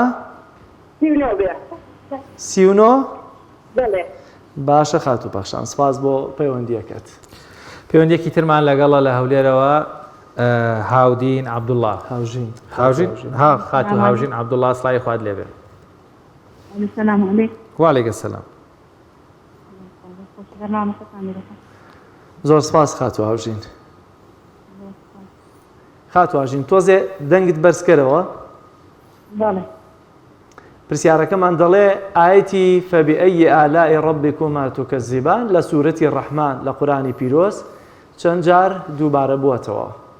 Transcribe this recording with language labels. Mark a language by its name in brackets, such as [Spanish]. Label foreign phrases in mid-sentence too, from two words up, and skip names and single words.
[Central Kurdish] سینۆ بێ. 39 بەڵێ. باشە خات و پەخشان سپاس بۆ پەیوەندیەکەت. پەیوەندیەکی ترمان لەگەڵە لە هەولێرەوە هاودین عەبدوڵڵا. هاوژین خات و هاوژین عەبدوڵڵا سڵاوی خوات لێبێ. [Arabic] السلام علیکم. وعلیکم السلام. [Central Kurdish] زۆر سپاس خات و هاوژین. خات و هاوژین تۆزێ دەنگت بەرزکەرەوە؟ بەڵێ. پرسیارەکەمان دەڵێ [Arabic] ئاەتی فەبیئەیی ئالای ڕەبیکوما توکەذیبان [Central Kurdish] لە سوورەتی ڕەحمان لە قورئانی پیرۆز چەند جار دووبارە بووەتەوە؟